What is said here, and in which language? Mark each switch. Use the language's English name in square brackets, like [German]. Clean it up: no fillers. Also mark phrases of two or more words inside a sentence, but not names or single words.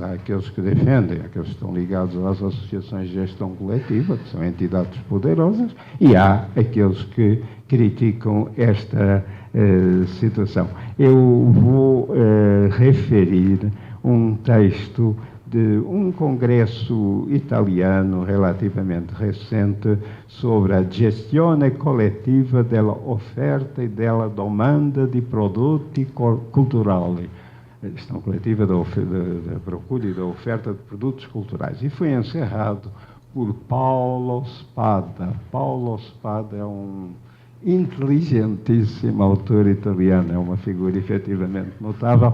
[Portuguese] Há aqueles que defendem, aqueles que estão ligados às associações de gestão coletiva, que são entidades poderosas, e há aqueles que criticam esta situação. Eu vou referir um texto de um congresso italiano relativamente recente sobre a [Italian] gestione collettiva della offerta e della domanda di prodotti culturali. [Portuguese] A gestão coletiva da procura e da oferta de produtos culturais. E foi encerrado por Paolo Spada. Paolo Spada é um inteligentíssimo autor italiano, é uma figura efetivamente notável.